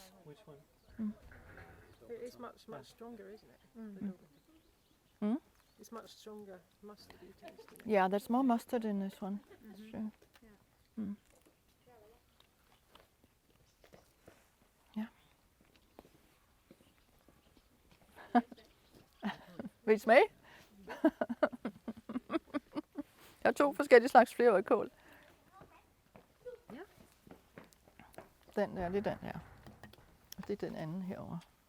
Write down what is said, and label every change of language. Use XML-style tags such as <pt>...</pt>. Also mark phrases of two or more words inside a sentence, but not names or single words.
<en>Which one? It is much stronger, isn't it? The Dobbenton. Mm? It's much stronger mustardy taste. Isn't it? Yeah, there's more mustard in this one. That's true. Mm. Yeah.</en> <da>Vil I smage? Jeg har 2 forskellige slags flerårkål. Ja. Den der, det er den her. Og det er den anden herovre.</da>